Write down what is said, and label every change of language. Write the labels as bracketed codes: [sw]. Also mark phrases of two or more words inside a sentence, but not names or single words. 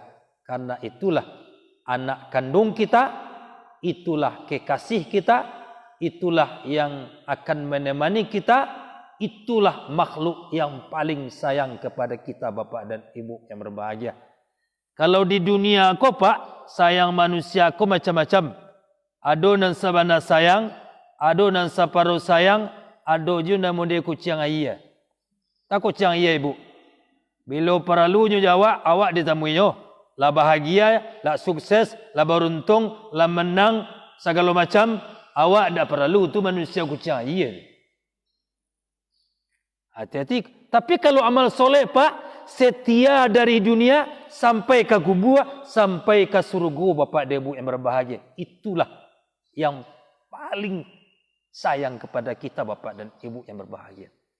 [id] Karena itulah anak kandung kita, itulah kekasih kita, itulah yang akan menemani kita, itulah makhluk yang paling sayang kepada kita, bapak dan ibu yang berbahagia. Kalau di dunia kau pak, sayang manusia kau macam-macam. [min] Ado nan sabana sayang, ado nan saparuh sayang, ado juga namun dia kucing ayah. [id] Tak kucing ayah ibu. Bila perlunya jawab, awak ditemuinya. Lah bahagia, lah sukses, lah beruntung, lah menang, segala macam. Awak tak perlu, tu manusia kucing ayah. Hati-hati. Tapi kalau amal soleh pak, setia dari dunia sampai ke kubur, sampai ke surga, bapak dan ibu yang berbahagia. Itulah yang paling sayang kepada kita, bapak dan ibu yang berbahagia.